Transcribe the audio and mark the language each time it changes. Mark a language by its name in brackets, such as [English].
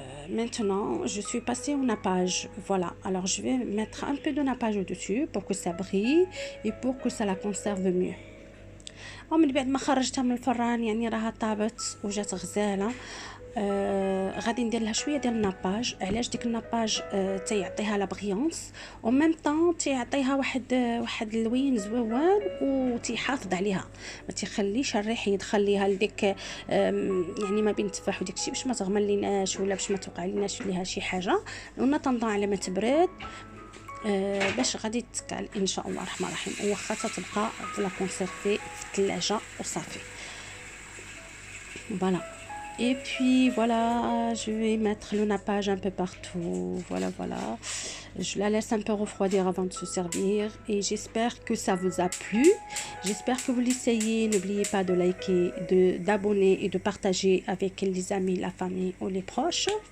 [French] Maintenant, je suis passée au nappage. Voilà, alors je vais mettre un peu de nappage au-dessus pour que ça brille et pour que ça la conserve mieux. [Arabic] ومن بعد ما خرجتها من الفران يعني راها طابت وجات غزاله. غادي ندير لها شويه ديال الناباج. علاش؟ ديك الناباج تيعطيها [French] لا بريونس وميم طون [Arabic] تيعطيها واحد اللوين زويون وتيحافظ عليها، ما تيخليش الريح يدخل ليها لديك يعني ما بين التفاح وداك الشيء باش ما تغمر ليناش ولا باش ما توقع ليناش ليها شي حاجه. [French] ونطنطا [Arabic] على ما تبرد باش غادي تتكال ان شاء الله الرحمن الرحيم، واخا تبقى [French] لا كونسيرفي [Arabic] في الثلاجه وصافي. فوالا [French] Et puis voilà, je vais mettre le nappage un peu partout. Voilà, voilà. Je la laisse un peu refroidir avant de se servir. Et j'espère que ça vous a plu. J'espère que vous l'essayez. N'oubliez pas de liker, d'abonner et de partager avec les amis, la famille ou les proches.